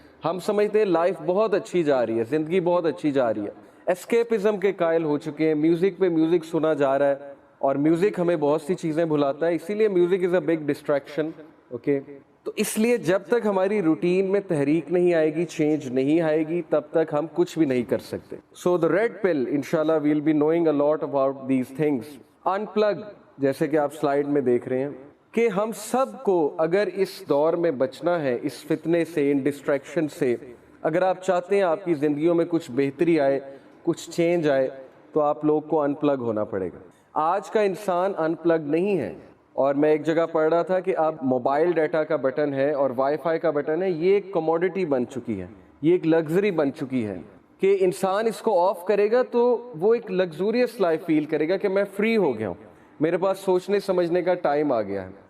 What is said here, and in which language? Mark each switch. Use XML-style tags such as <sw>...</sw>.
<ur>ہم سمجھتے ہیں لائف بہت اچھی جا رہی ہے, زندگی بہت اچھی جا رہی ہے, اسکیپزم کے قائل ہو چکے ہیں, میوزک پہ میوزک سنا جا رہا ہے, اور میوزک ہمیں بہت سی چیزیں بھلاتا ہے, اسی لیے</ur> <en>Music is a big distraction.</en> <ur>Okay, تو اس لیے جب تک ہماری روٹین میں تحریک نہیں آئے گی, چینج نہیں آئے گی, تب تک ہم کچھ بھی نہیں کر سکتے.</ur> <en>So the red pill انشاءاللہ will be knowing a lot about these things.</en> <ur>In plug, جیسے کہ آپ سلائیڈ میں دیکھ رہے ہیں, کہ ہم سب کو اگر اس دور میں بچنا ہے, اس فتنے سے, ان ڈسٹریکشن سے, اگر آپ چاہتے ہیں آپ کی زندگیوں میں کچھ بہتری آئے, کچھ چینج آئے, تو آپ لوگ کو ان پلگ ہونا پڑے گا. آج کا انسان ان پلگ نہیں ہے. اور میں ایک جگہ پڑھ رہا تھا کہ اب موبائل ڈیٹا کا بٹن ہے اور وائی فائی کا بٹن ہے, یہ ایک کموڈٹی بن چکی ہے, یہ ایک لگژری بن چکی ہے کہ انسان اس کو آف کرے گا تو وہ ایک لگزوریس لائف فیل کرے گا کہ میں فری ہو گیا ہوں, میرے پاس سوچنے سمجھنے کا ٹائم آ گیا ہے.</ur>